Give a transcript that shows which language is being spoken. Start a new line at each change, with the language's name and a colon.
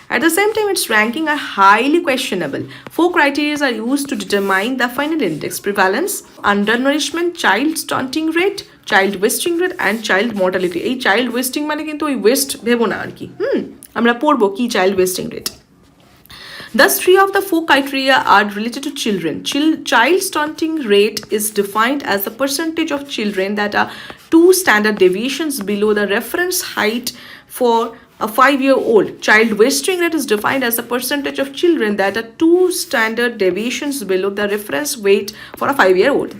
English: At the same time, its ranking are highly questionable. 4 criteria are used to determine the final index: prevalence, undernourishment, child stunting rate, child wasting rate and child mortality.
Bangla: এই child wasting মানে কিন্তু ওই West ভেবো না আর কি, আমরা পড়বো কি child wasting rate.
English: Thus, 3 of the 4 criteria are related to children. Child stunting rate is defined as the percentage of children that are 2 standard deviations below the reference height for a 5-year-old. Child wasting rate is defined as the percentage of children that are 2 standard deviations below the reference weight for a 5-year-old.